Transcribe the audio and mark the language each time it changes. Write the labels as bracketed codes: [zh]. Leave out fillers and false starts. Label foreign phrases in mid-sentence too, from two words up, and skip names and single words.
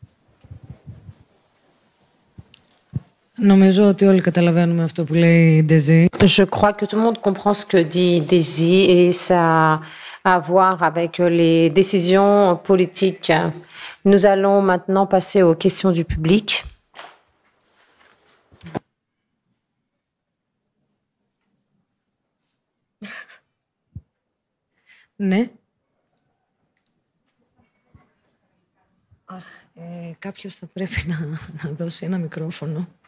[fr] Je crois que tout le monde comprend ce que dit Daisy et ça a à voir avec les décisions politiques. Nous allons maintenant passer aux questions du public. [el] Ναι. Κάποιος θα πρέπει να δώσει ένα μικρόφωνο.